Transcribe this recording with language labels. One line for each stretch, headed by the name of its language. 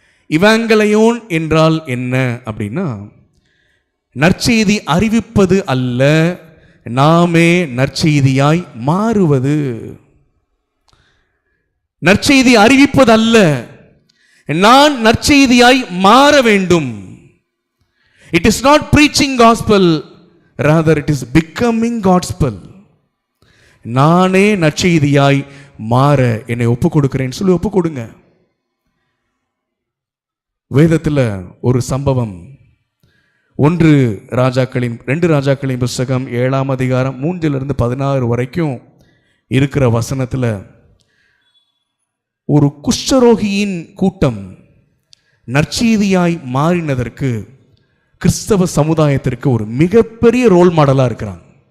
Tamil: இவாங்கலையோன் என்றால் என்ன அப்படின்னா, நற்செய்தி அறிவிப்பது அல்ல, நாமே நற்செய்தியாய் மாறுவது. நற்செய்தி அறிவிப்பது அல்ல, நான் நற்செய்தியாய் மாற வேண்டும்.
English: It is not preaching gospel, rather it is becoming gospel.
Tamil: நானே நற்செய்தியாய் மாற என்னை ஒப்பு கொடுக்கிறேன் சொல்லி ஒப்பு கொடுங்க. வேதத்தில் ஒரு சம்பவம், 2 ராஜாக்களின் புஸ்தகம் 7ஆம் அதிகாரம் 3 to 16 வரைக்கும் இருக்கிற வசனத்தில் ஒரு குஷ்டரோகியின் கூட்டம் நற்செய்தியாய் மாறினதற்கு கிறிஸ்தவ சமுதாயத்திற்கு ஒரு மிகப்பெரிய ரோல் மாடலா இருக்கிறாங்க.